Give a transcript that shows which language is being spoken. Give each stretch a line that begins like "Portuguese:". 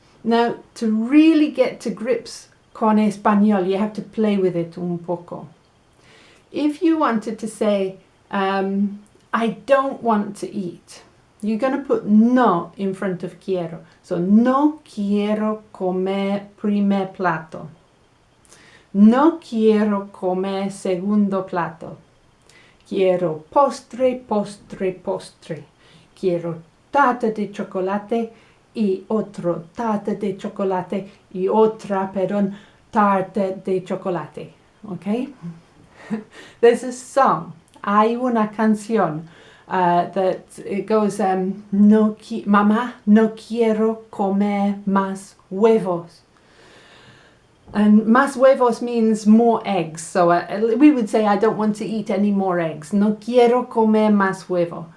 English: Now, to really get to grips
Spanish: con español,
English: you have to play with it
Spanish: un poco.
English: If you wanted to say, I don't want to eat, you're going to put no in front of quiero.
Spanish: So, no quiero comer primer plato. No quiero comer segundo plato. Quiero postre, postre, postre. Quiero tarta de chocolate y otro tarta de chocolate y otra, perdón, tarta de chocolate.
English: Okay? There's a song.
Spanish: Hay una canción
English: that it goes,
Spanish: Mamá, no quiero comer más huevos.
English: And más huevos means more eggs. So we would say, I don't want to eat any more eggs.
Spanish: No quiero comer más huevo.